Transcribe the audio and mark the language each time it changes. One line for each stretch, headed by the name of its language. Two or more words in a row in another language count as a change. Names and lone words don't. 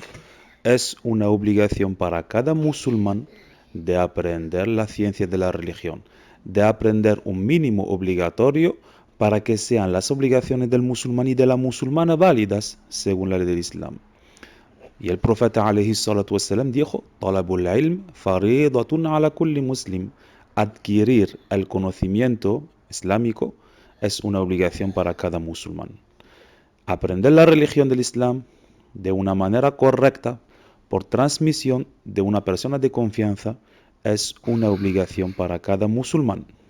Spanish: Es una obligación para cada musulmán de aprender la ciencia de la religión, de aprender un mínimo obligatorio para que sean las obligaciones del musulmán y de la musulmana válidas según la ley del Islam. Y el profeta
Arabic: عليه الصلاة والسلام dijo: "طلب العلم فريضة على كل مسلم".
Spanish: Adquirir el conocimiento islámico es una obligación para cada musulmán. Aprender la religión del Islam de una manera correcta, por transmisión de una persona de confianza, es una obligación para cada musulmán.